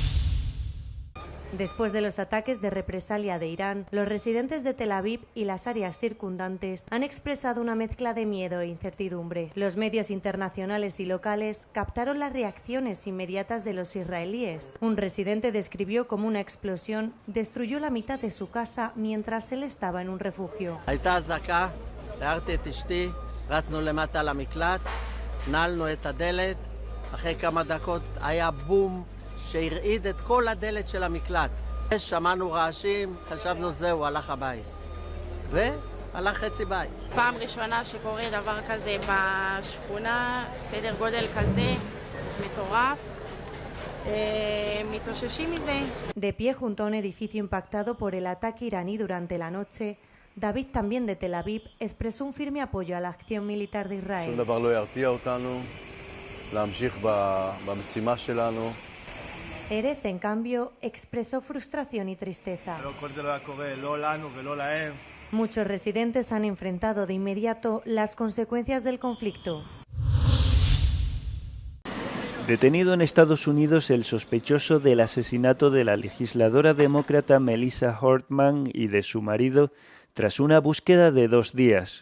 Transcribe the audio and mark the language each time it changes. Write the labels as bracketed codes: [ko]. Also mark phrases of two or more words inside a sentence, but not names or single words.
[es] Después de los ataques de represalia de Irán, los residentes de Tel Aviv y las áreas circundantes han expresado una mezcla de miedo e incertidumbre. Los medios internacionales y locales captaron las reacciones inmediatas de los israelíes. Un residente describió cómo una explosión destruyó la mitad de su casa mientras él estaba en un refugio. [he] שהרעיד את כל הדלת של המקלט. שמענו רעשים, חשבנו זהו, הלך הבית. והלך חצי בית. פעם ראשונה שקורה דבר כזה בשכונה, סדר גודל כזה, מטורף. מתאוששים מזה. [es] De pie junto a un edificio impactado por el ataque iraní durante la noche, David, también de Tel Aviv, expresó un firme apoyo a la acción militar de Israel. [he] שום דבר לא ירתיע אותנו להמשיך במשימה שלנו. [es] Erez, en cambio, expresó frustración y tristeza. Muchos residentes han enfrentado de inmediato las consecuencias del conflicto. Detenido en Estados Unidos el sospechoso del asesinato de la legisladora demócrata Melissa Hortman y de su marido tras una búsqueda de 2 días.